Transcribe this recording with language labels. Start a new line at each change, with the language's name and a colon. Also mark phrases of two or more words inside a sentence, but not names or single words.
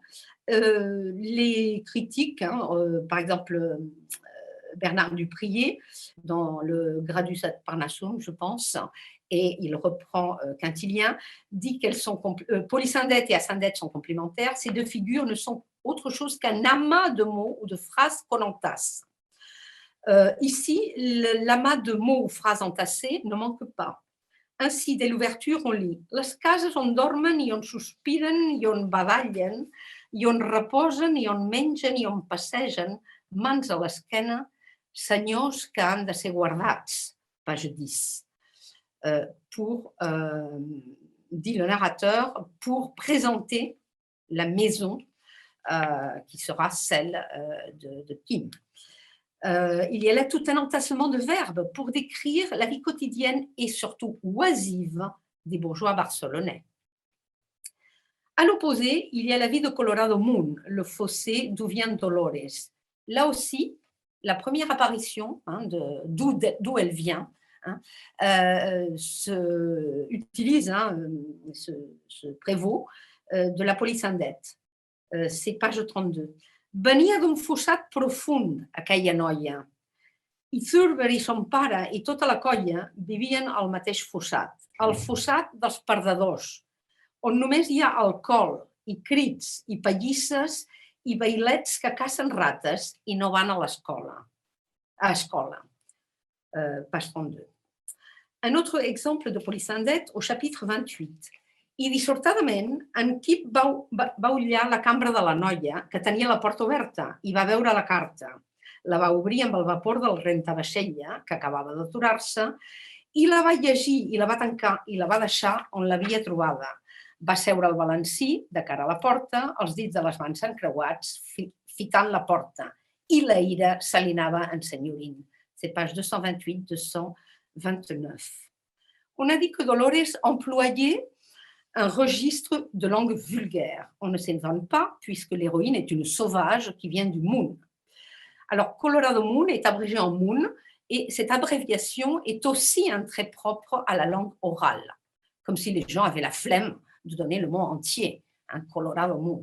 French: Les critiques, par exemple, Bernard Duprier, dans le Gradus ad Parnassum, je pense, et il reprend Quintilien, dit qu'elles sont Polysynthète et Asynthète sont complémentaires. Ces deux figures ne sont autre chose qu'un amas de mots ou de phrases qu'on entasse. Ici, l'amas de mots ou phrases entassées ne manque pas. Ainsi, dès l'ouverture, on lit
Catalan: « Les cases on dormen i on sospiren i on badallen i on reposen i on mengen i on passegen, mans a l'esquena, senyors que han de ser guardats », page 10.
French: Dit le narrateur, pour présenter la maison qui sera celle de Kim. Il y a là tout un entassement de verbes pour décrire la vie quotidienne et surtout oisive des bourgeois barcelonais. À l'opposé, il y a la vie de Colorado Moon, le fossé d'où vient Dolores. Là aussi, la première apparition d'où elle vient utilise ce prévôt de la polysynthète. C'est page 32.
Catalan: Venia d'un fossat profund, aquella noia. I Thurber i son pare i tota la colla vivien al mateix fossat, el fossat dels perdedors, on només hi ha alcohol i crits i pallisses i bailets que cacen rates i no van a l'escola. Page 32.
French: Un autre exemple de polysynthète au chapitre 28.
Catalan: I dissortadament, en Kip va ullar la cambra de la noia, que tenia la porta oberta, i va veure la carta. La va obrir amb el vapor del rentavaixella, que acabava d'aturar-se, i la va llegir, i la va tancar, i la va deixar on l'havia trobada. Va seure al balancí, de cara a la porta, els dits de les mans encreuats, fitant la porta, i la ira se li anava ensenyorint.
French: C'est page 228-229. On a dit que Dolores employait un registre de langue vulgaire. On ne s'invente pas, puisque l'héroïne est une sauvage qui vient du Moon. Alors, Colorado Moon est abrégé en Moon, et cette abréviation est aussi un trait propre à la langue orale, comme si les gens avaient la flemme de donner le mot entier, Colorado Moon.